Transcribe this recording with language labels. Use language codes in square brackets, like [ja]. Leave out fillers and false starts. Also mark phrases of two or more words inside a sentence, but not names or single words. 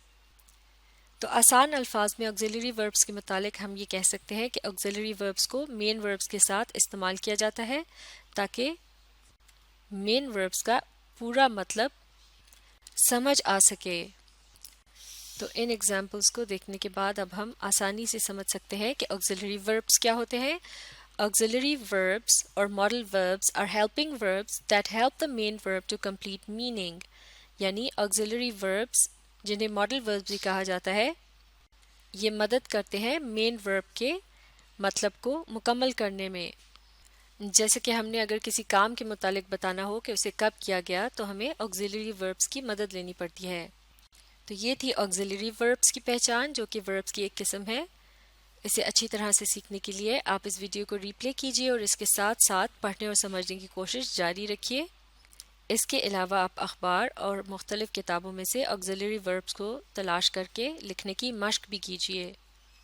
[ur] تو آسان الفاظ میں [en] auxiliary verbs [ur] کے متعلق ہم یہ کہہ سکتے ہیں کہ [en] auxiliary verbs [ur] کو [en] main verbs [ur] کے ساتھ استعمال کیا جاتا ہے تاکہ [en] main verbs [ur] کا پورا مطلب سمجھ آ سکے۔ تو ان ایگزامپلس کو دیکھنے کے بعد اب ہم آسانی سے سمجھ سکتے ہیں کہ [en] auxiliary verbs [ur] کیا ہوتے ہیں۔ [en] Auxiliary verbs or modal verbs are helping verbs that help the main verb to complete meaning. [ur] یعنی [en] auxiliary verbs [ur] جنہیں [en] modal verbs [ur] بھی کہا جاتا ہے، یہ مدد کرتے ہیں [en] main verb [ur] کے مطلب کو مکمل کرنے میں۔ جیسے کہ ہم نے اگر کسی کام کے متعلق بتانا ہو کہ اسے کب کیا گیا تو ہمیں [en] auxiliary verbs [ur] کی مدد لینی پڑتی ہے۔ تو یہ تھی [en] auxiliary verbs [ur] کی پہچان جو کہ verbs کی ایک قسم ہے۔ اسے اچھی طرح سے سیکھنے کے لیے آپ اس ویڈیو کو ریپلے کیجیے اور اس کے ساتھ ساتھ پڑھنے اور سمجھنے کی کوشش جاری رکھیے۔ اس کے علاوہ آپ اخبار اور مختلف کتابوں میں سے [en] auxiliary verbs [ur] کو تلاش کر کے لکھنے کی مشق بھی کیجیے۔